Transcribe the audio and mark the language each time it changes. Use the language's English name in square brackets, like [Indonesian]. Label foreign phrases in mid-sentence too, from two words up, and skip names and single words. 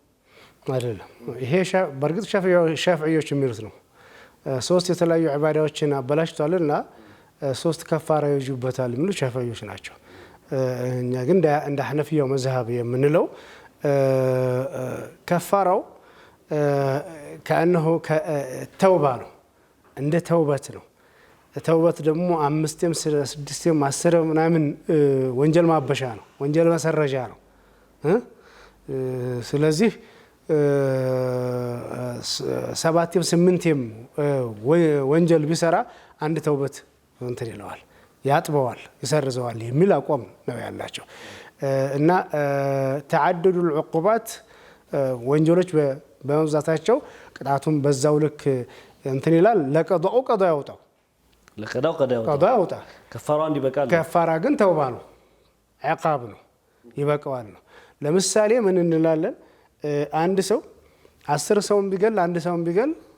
[Amharic] አይደለም ይሄ በርግጥ ሻፊዒዎች የሚሉት ነው 3 የተለያዩ ዒባዳዎችን አበላሽቷልና 3 ከፋራ ይጁበታል የሚሉ ሻፊዒዎች ናቸው እኛ ግን እንደ ሐነፊያው መዝሐብ የምንለው ከፋራው [Arabic] كأنه توبة له عنده توبة له توبة دمو [Amharic] 5 6 10 ምናምን ወንጀል ማበሻ ነው ወንጀል መሰረጃ ነው ስለዚህ 7 8 ወንጀል ቢሰራ አንድ ተውበት እንትን ይለዋል ያጥበዋል ይሰርዘዋል የሚል አቋም ነው ያላቸው እና [Arabic] تعدد العقوبات [Amharic] ወንጀሎች በመብዛታቸው ቅጣቱን በዛው ልክ እንትን ይላል ለቀዳው ቀዳ ያወጣው ለቀዳው ቀዳ ያወጣ ከፋራ እንዲበቃል ከፋራ ግን ተውባ ነው عقاب ነው ይበቃዋል ነው ለምሳሌ ምን እንላለን አንድ ሰው 10 ሰውን ቢገል አንድ ሰውን ቢገል